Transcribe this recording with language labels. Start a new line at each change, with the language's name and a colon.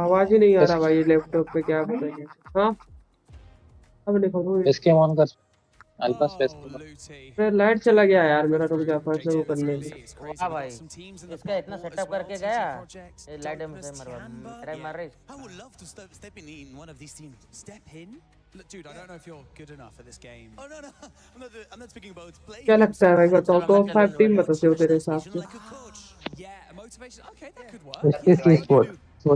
Hindi: आवाज ही नहीं आ रहा भाई लैपटॉप पे, क्या बताइए। हाँ अब देखो इसके ऑन कर अल्फा स्पेस। फिर लाइट चला गया यार मेरा, रुक जा फर्स्ट वो करने की। हां भाई इसका इतना सेटअप करके गया ये लाइट में से मार रही।
English: Dude, I don't know if you're good enough at this game. Oh no, I'm not speaking about play.
Hindi: क्या लगता है भाई? बताओ टॉप 5 टीम बता दो तेरे हिसाब से।
English: Yeah, motivation. Okay, that could work.
Hindi: इसके स्पोर्ट सोलो स्पोर्ट